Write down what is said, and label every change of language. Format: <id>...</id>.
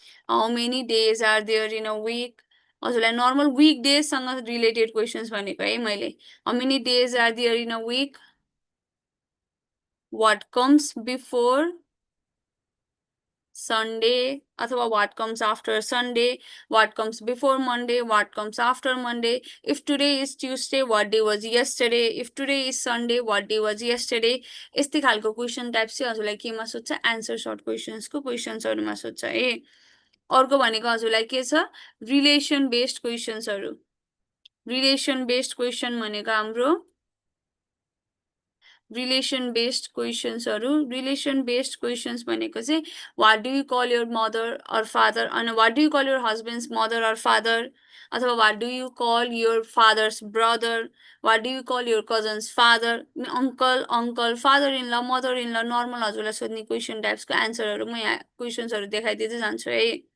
<en>how many days are there in a week</en> <ne>हजुरलाई</ne> <en>normal week डेजसँग related questions</en> <ne>भनेको है मैले</ne> <en>how many days are there in a week what comes before Sunday</en> <ne>अथवा</ne> <en>what comes after Sunday, what comes before Monday, what comes after Monday. If today is Tuesday, what day was yesterday? If today is Sunday, what day was yesterday?</en> <ne>यस्तै खालको question type चाहिँ हजुरलाई केमा सोध्छ answer short क्वेसन्सको क्वेसन्सहरुमा सोध्छ है अर्को भनेको हजुरलाई के छ relation based क्वेसन्सहरु relation based question भनेको हाम्रो</ne> <en>relation based questions relation based questions</en> <ne>भनेको चाहिँ</ne> <en>what do you call your mother or father and what do you call your husband's mother or father</en> <ne>अथवा</ne> <en>what do you call your father's brother what do you call your cousin's father uncle father in law mother in law normal</en> <ne>हजुरलाई सोध्ने question टाइप्सको आन्सरहरु म यहाँ क्वेशन्सहरु देखाइदिदै जान्छु है</ne>